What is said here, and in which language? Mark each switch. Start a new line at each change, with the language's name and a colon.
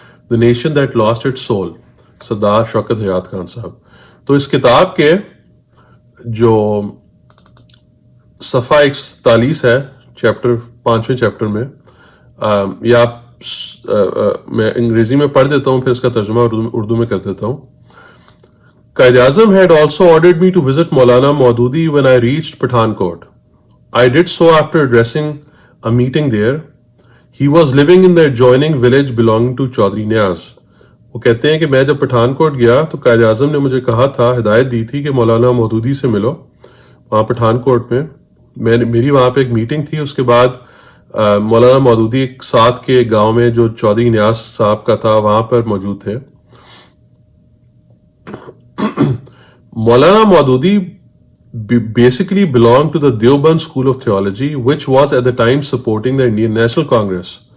English: The nation that lost its soul, Sardar Shaukat Najat Khan sahib.
Urdu: تو اس کتاب کے جو صفحہ 147 ہے چیپٹر 5ویں چیپٹر میں، یہ آپ میں انگریزی میں پڑھ دیتا ہوں، پھر اس کا ترجمہ اردو میں کر دیتا ہوں.
English: Qaid Azam had also ordered me to visit Maulana Maududi when I reached Pathankot. I did so after addressing a meeting there. He was living in the adjoining village belonging to Chaudhry Niaz.
Urdu: وہ کہتے ہیں کہ میں جب پٹھان کوٹ گیا تو قائد اعظم نے مجھے کہا تھا، ہدایت دی تھی کہ مولانا مودودی سے ملو وہاں پٹھان کوٹ میں. میری وہاں پہ ایک میٹنگ تھی. اس کے بعد مولانا مودودی ایک ساتھ کے گاؤں میں جو چودھری نیاز صاحب کا تھا وہاں پر موجود تھے.
English: Maulana Maududi basically belonged to the Deoband School of Theology, which was at the time supporting the Indian National Congress.